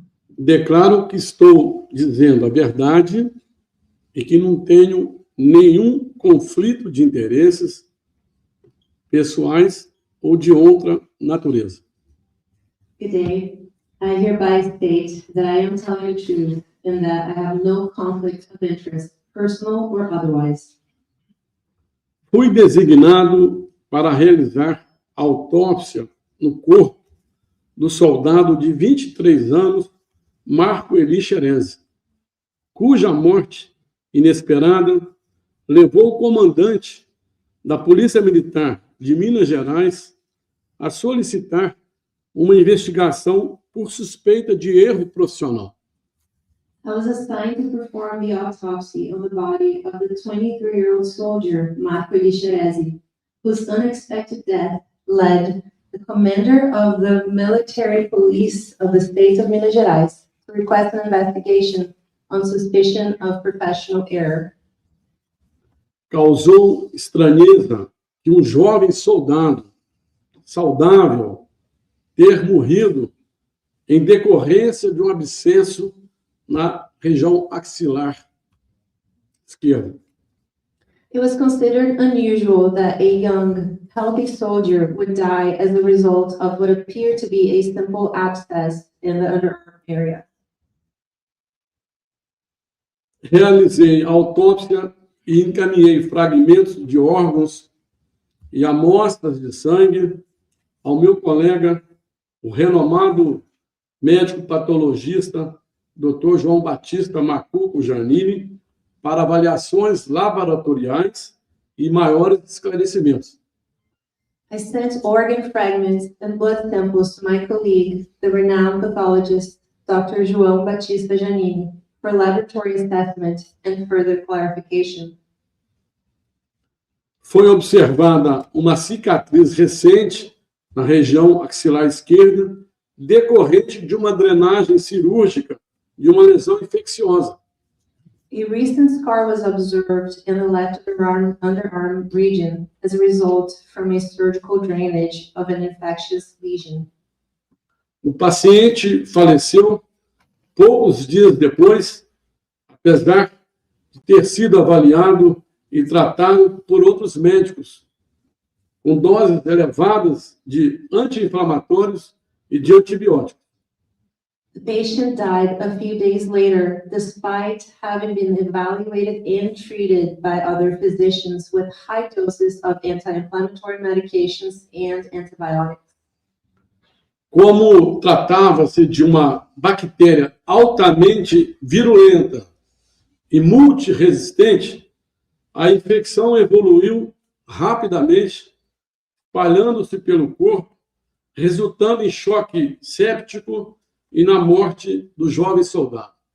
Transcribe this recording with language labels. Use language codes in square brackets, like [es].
[pt] Declaro que estou dizendo a verdade e que não tenho nenhum conflito de interesses pessoais ou de outra natureza. [en] Good day. I hereby state that I am telling the truth and that I have no conflict of interest, personal or otherwise. [pt] Fui designado para realizar autópsia no corpo do soldado de 23 anos, Marco Eli Cherez, cuja morte inesperada levou o comandante da Polícia Militar de Minas Gerais a solicitar uma investigação por suspeita de erro profissional. [en] I was assigned to perform the autopsy on the body of the 23-year-old soldier, Marco Eli Cherez, whose unexpected death led the commander of the military police of the state of Minas Gerais to request an investigation on suspicion of professional error. [pt] Causou estranheza que um jovem soldado saudável ter morrido em decorrência de um abscesso na região axilar esquerda. [en] It was considered unusual that a young, healthy soldier would die as a result of what appeared to be a simple abscess in the underarm area. [pt] Realizei a autópsia e encaminhei fragmentos de órgãos e amostras de sangue ao meu colega, o renomado médico patologista, Dr. João Batista Macuco Janini, para avaliações laboratoriais e maiores esclarecimentos. [en] I sent organ fragments and blood samples to my colleague, the renowned pathologist, Dr. João Batista Janini, for laboratory assessment and further clarification. [pt] Foi observada uma cicatriz recente na região axilar esquerda, decorrente de uma drenagem cirúrgica de uma lesão infecciosa. [en] A recent scar was observed in the left underarm region as a result from a surgical drainage of an infectious lesion. [pt] O paciente faleceu poucos dias depois, apesar de ter sido avaliado e tratado por outros médicos, com doses elevadas de anti-inflamatórios e de antibióticos. [en] The patient died a few days later, despite having been evaluated and treated by other physicians with high doses of anti-inflammatory medications and antibiotics. [pt] Como tratava-se de uma bactéria altamente virulenta e multiresistente, a infecção evoluiu rapidamente, espalhando-se pelo corpo, resultando em choque séptico e na morte do jovem soldado.